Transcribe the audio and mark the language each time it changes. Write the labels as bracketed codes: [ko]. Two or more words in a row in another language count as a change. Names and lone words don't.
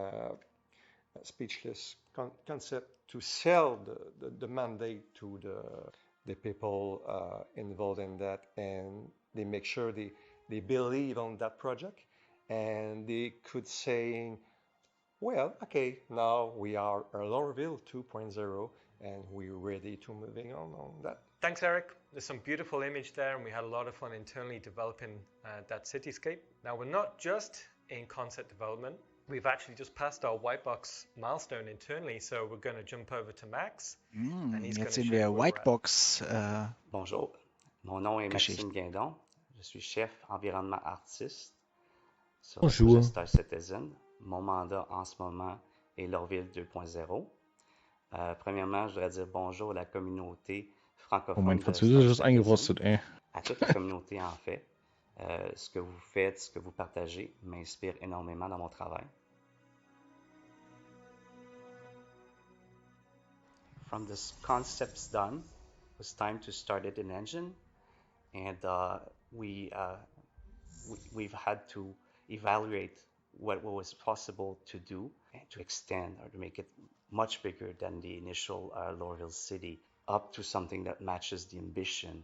[en] speechless concept to sell the mandate to the people involved in that, and they make sure they believe on that project, and they could say, well, okay, now we are a Lorville 2.0, and we're ready to moving on that. Thanks, Eric. There's some beautiful image there, and we had a lot of fun internally developing that cityscape. Now, we're not just in concept development. We've actually just passed our white box milestone internally, so we're going to jump over to Max. And he's [de] Jetzt [en] going to [de] sehen [en] show [de] wir [en] you where we're at. Whitebox. [fr] Bonjour, mon nom est [de] Geschichte. [fr] Maxime Guindon. Je suis chef environnement artiste sur le Bonjour. projet Star Citizen. Mon mandat en ce moment est Lorville 2.0. Premièrement, je voudrais dire bonjour à la communauté Oh, francophone [de] mein [fr] de Star [de] Französisch ist [fr] Citizen. [de] eingerostet, ey. [fr] à toute la communauté en fait. Ce que vous faites, ce que vous partagez m'inspire énormément dans mon travail. [en] From the concepts done, it was time to start it in engine, and we've had to evaluate what was possible to do and to extend or to make it much bigger than the initial Lorville city, up to something that matches the ambition.